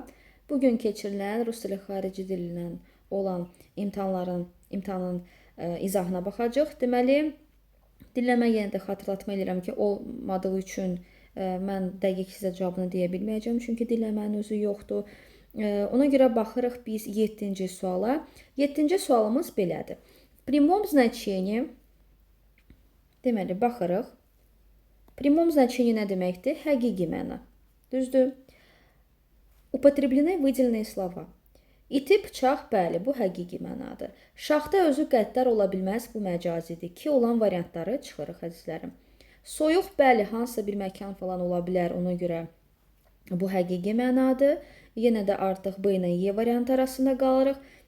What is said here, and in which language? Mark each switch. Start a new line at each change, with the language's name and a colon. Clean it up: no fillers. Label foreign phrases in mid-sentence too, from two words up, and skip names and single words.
Azerbaijani: Bugün keçirilən Rus dili xarici dilindən olan imtahanın izahına baxacaq. Deməli, dinləmə yenə də xatırlatma edirəm ki, olmadığı üçün mən dəqiq sizə cavabını deyə bilməyəcəm, çünki dinləmənin özü yoxdur. Ona görə baxırıq biz 7-ci suala. 7-ci sualımız belədir.
Russian: В прямом значении,
Azerbaijani: deməli, baxırıq.
Russian: Прямом значении
Azerbaijani: nə deməkdir? Həqiqi məna. Düzdür?
Russian: Употреблены выделенные слова.
Azerbaijani: İti bıçaq, bəli, bu həqiqi mənadır. Şaxta özü qəddar ola bilməz, bu məcazidir. Ki olan variantları çıxırıq, əzizlərim. Soyuq, bəli, hansısa bir məkan falan ola bilər, ona görə bu həqiqi mənadır. Yenə də artıq B ilə Y variantı arasında qalırıq.